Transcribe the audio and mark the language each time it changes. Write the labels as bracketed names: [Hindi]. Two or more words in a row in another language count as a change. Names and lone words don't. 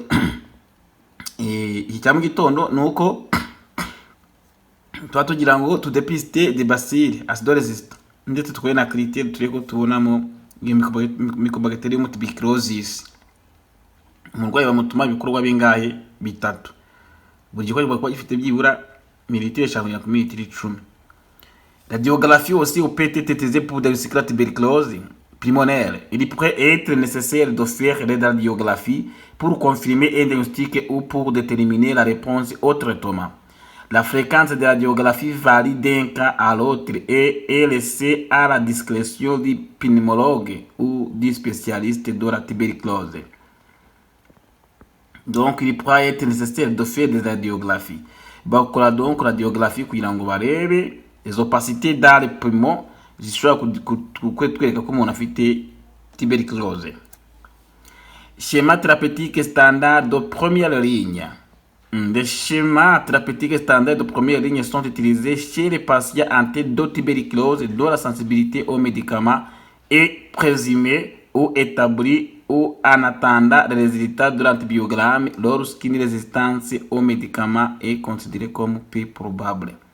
[Kinyarwanda] Iki cya mu gitondo nuko tuba tugira ngo tudepiste [French] des bacilles acidoresistant, [Kinyarwanda] ndetse tukore na critère tureko tubonamo Mycobacterium tuberculosis. Umurwayi bamutuma ibikorwa bingahe? Bitatu. Buri gikorwa kigomba kuba gifite byibura mililitiro 5 kugera ku mililitiro 10. [French] Radiographie aussi peut être utilisée pour diagnostiquer la tuberculose pulmonaire. Il pourrait être nécessaire de faire des radiographies pour confirmer un diagnostic ou pour déterminer la réponse au traitement. La fréquence de radiographie varie d'un cas à l'autre et est laissée à la discrétion du pneumologue ou du spécialiste de la tuberculose. Donc, il pourrait être nécessaire de faire des radiographies. [Kinyarwanda] Bakora [French] donc radiographie [Kinyarwanda] kugira ngo barebe [French] les opacités dans les poumons [Kinyarwanda] zishobora kutwereka ko umuntu afite tuberculose. [French] Schéma thérapeutique standard de première ligne. Les schémas thérapeutiques standards de première ligne sont utilisés chez les patients atteints de tuberculose dont la sensibilité aux médicaments est présumée ou établie ou en attendant les résultats de l'antibiogramme lorsqu'une résistance aux médicaments est considérée comme peu probable.